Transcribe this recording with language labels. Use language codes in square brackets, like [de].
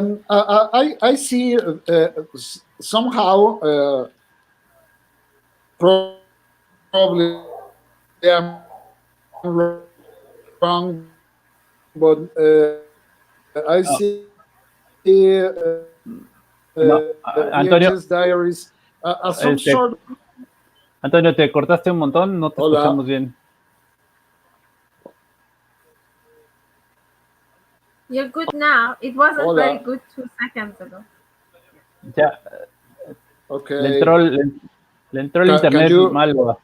[en] I see somehow probably I'm wrong, but I see Antonio, VHS Diaries as some sort. [es] Antonio, te cortaste un montón, no te escuchamos bien. [en] You're good now. It wasn't very good 2 seconds ago. [es] Ya. [en] Okay. [es] Le entró el internet mal.